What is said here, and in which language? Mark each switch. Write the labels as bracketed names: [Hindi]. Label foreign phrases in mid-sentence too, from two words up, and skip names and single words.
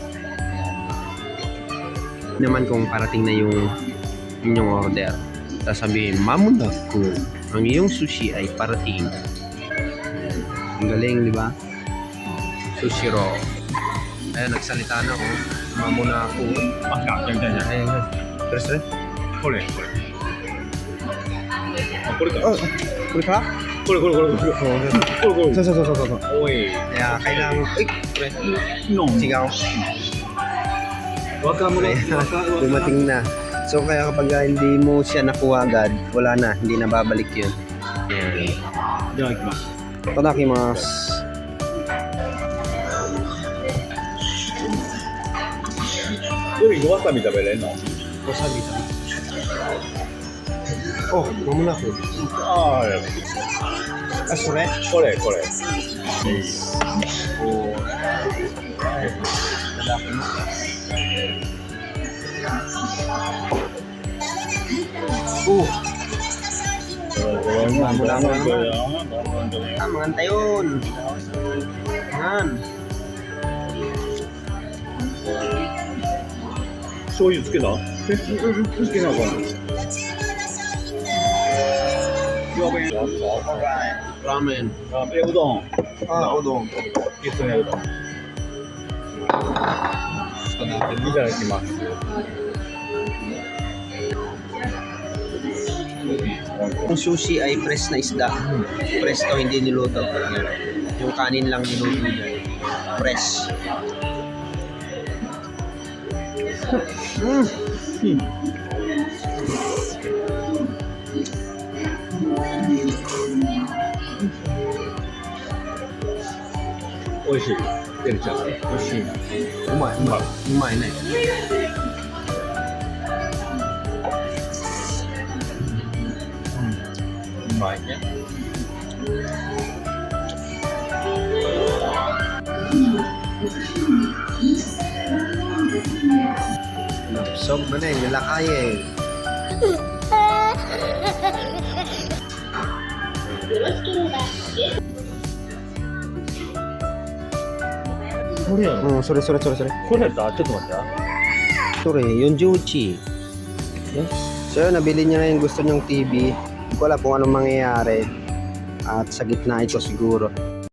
[Filipino] Naman kung parating na yung inyong order, sasabihin, Mamonaku, ang iyong sushi ay parating. Ang galing, di ba? Sushiro. Ayan, nagsalita na ako. Mamonaku. Ayan, terus. [Japanese] これか。そう。おい。 [Filipino] Kaya kailangan, sigaw. Dumating na. So kaya kapag hindi mo siya nakuha agad, wala na, hindi na babalik yun. Yan. [Japanese] Itadakimasu. Wasabi 食べれんの? Wasabi. Oh, Mamonaku. Sore? これ。 [Filipino] Mangantay yun. Yan. [Japanese] 醤油つけた？つけなあかん。 Ramen. うどん。うどん。一緒にやると。いただきます。 [Filipino] Ang sushi ay press na isda. Press to, hindi niluto. Yan. Yung kanin lang niluto dyan. Press. [Japanese] Oishii. てるちゃん。美味しい。うまいね。うまいね。 [Iloko] Napsog manen nila kayen. [Filipino] Sorry. [Japanese] これだ。ちょっと待って。 [Filipino] Sorry, yung Juchi. So, nabili niya na yung gusto niyong TV. Hindi ko alam kung anong mangyayari. At sa gitna ito siguro.